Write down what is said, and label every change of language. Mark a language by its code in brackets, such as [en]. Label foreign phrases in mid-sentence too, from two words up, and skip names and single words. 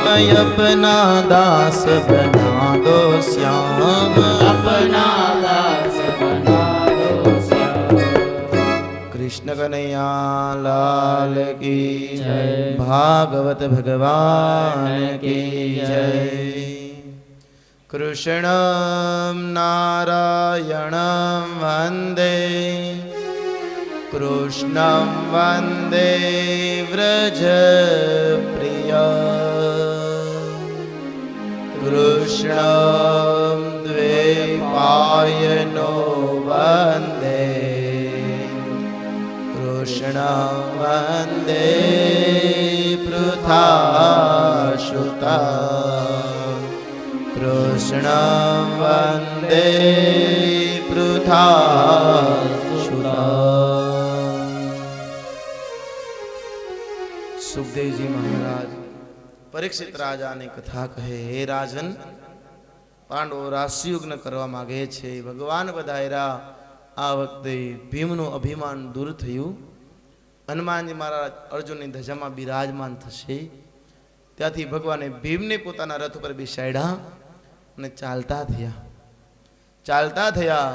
[hi] अपना दास बना दो श्याम। अपना दास बना दो श्याम। कृष्ण कन्हैया लाल की जय। भागवत भगवान की जय। [sa] कृष्णं नारायणं वन्दे। कृष्णं वन्दे व्रजप्रिया। कृष्णं द्वैपायनो वन्दे। कृष्णं वन्दे पृथासुता। कृष्णं वन्दे पृथासुता। [hi] सुखदेव जी महाराज परीक्षित राजा ने कथा कहे, हे राजन, [gu] પાંડવો રાસયુગ્ન કરવા માગે છે. ભગવાન બધાયરા. આ વખતે ભીમનું અભિમાન દૂર થયું. હનુમાનજી મહારાજ અર્જુનની ધજામાં બિરાજમાન થશે. ત્યાંથી ભગવાને ભીમને પોતાના રથ ઉપર બેસાડ્યા અને ચાલતા થયા.